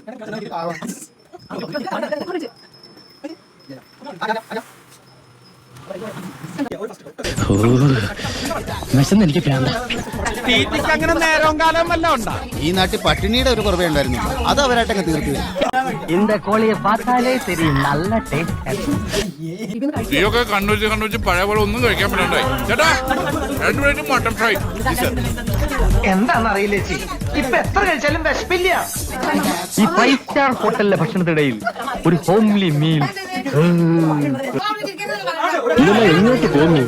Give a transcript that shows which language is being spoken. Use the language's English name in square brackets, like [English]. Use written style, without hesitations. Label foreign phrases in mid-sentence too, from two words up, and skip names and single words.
[Malayalam] എനിക്ക് അങ്ങനെ നേരവും കാലം വല്ല ഉണ്ടാ. ഈ നാട്ടിൽ പട്ടിണിയുടെ ഒരു കുറവേ ഉണ്ടായിരുന്നു, അത് അവരായിട്ടങ്ങ് തീർത്തു. [Tamil] இந்த கோழியை பார்த்தாலே தெரியும், நல்ல டேஸ்ட். [Malayalam] നീയൊക്കെ കണ്ണൂരിച്ച് പഴയ പോലെ ഒന്നും കഴിക്കാൻ പറ്റണ്ടായി. ചേട്ടാ 2 പ്ലേറ്റ് മട്ടൺ ഫ്രൈ. എന്താണെന്നറിയില്ല ചേച്ചി, ഇപ്പൊ എത്ര കഴിച്ചാലും വിശപ്പില്ല. ഈ 5 [English] star hotelിലെ [Malayalam] ഭക്ഷണത്തിനിടയിൽ ഒരു [English] homely meal. [Malayalam] എങ്ങോട്ട് പോകുന്നു?